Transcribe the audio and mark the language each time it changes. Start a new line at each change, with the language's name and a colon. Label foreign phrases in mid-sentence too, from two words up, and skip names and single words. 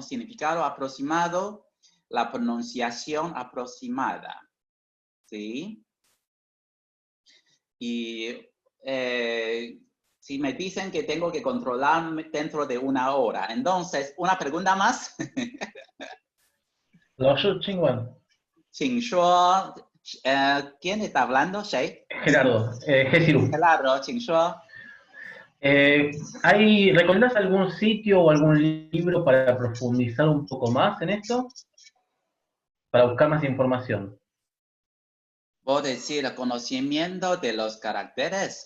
Spanish: Significado aproximado, la pronunciación aproximada, ¿sí? Y si me dicen que tengo que controlar dentro de una hora, entonces, una pregunta más.
Chinese: 老师，请问请说,
Spanish: ¿quién está hablando? ¿谁? Gerardo, Gesiru, Claro,
Chinese: 请说.
Spanish: ¿recomendás algún sitio o algún libro para profundizar un poco más en esto? Para buscar más información. ¿Vos decís el conocimiento de los caracteres?